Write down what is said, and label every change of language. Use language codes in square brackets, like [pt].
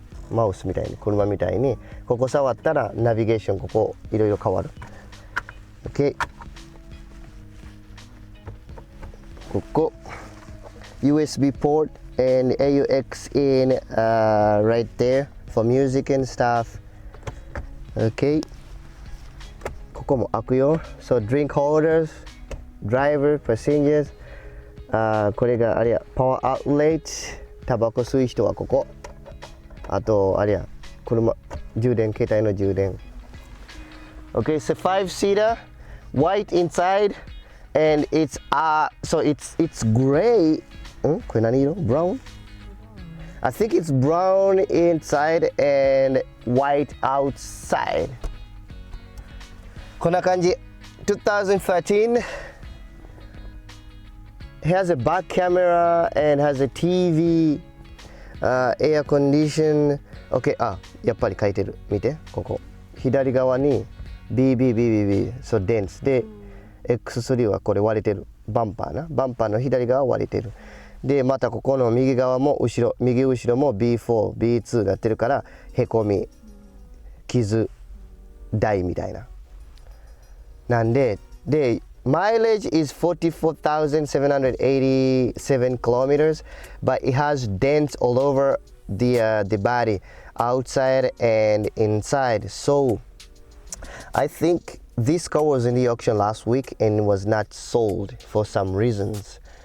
[ja] マウスみたいに、車みたいにここ触ったらナビゲーションここいろいろ変わる。 OK。ここ [en] USB port and AUX in right there for music and stuff. [ja] OK。 ここも開くよ。 [en] So drink holders, driver, passengers. [ja] これがあれや、パワーアウトレット、タバコ吸う人はここ。あとあれや、車、充電、携帯の充電。 [en] Okay, it's a 5-seater, white inside, and it's so it's gray. [ja] これ何色？ [en] Brown? I think it's brown inside and white outside. [ja] こんな感じ。2013. [en] It has a back camera and has a TV, air condition. [ja] Okay, やっぱり書いてる。見て、ここ。左側に BBBBB、 [en] so dents [ja] で X3 はこれ割れてる。バンパーな。バンパーの左側割れてる。で、またここの右側も右後ろも B4、B2 になってるから、へこみ、傷、台みたいな。なんで、 [en] mileage is 44,787 kilometers, but it has dents all over the body, outside and inside. So I think this car was in the auction last week and was not sold for some reasons.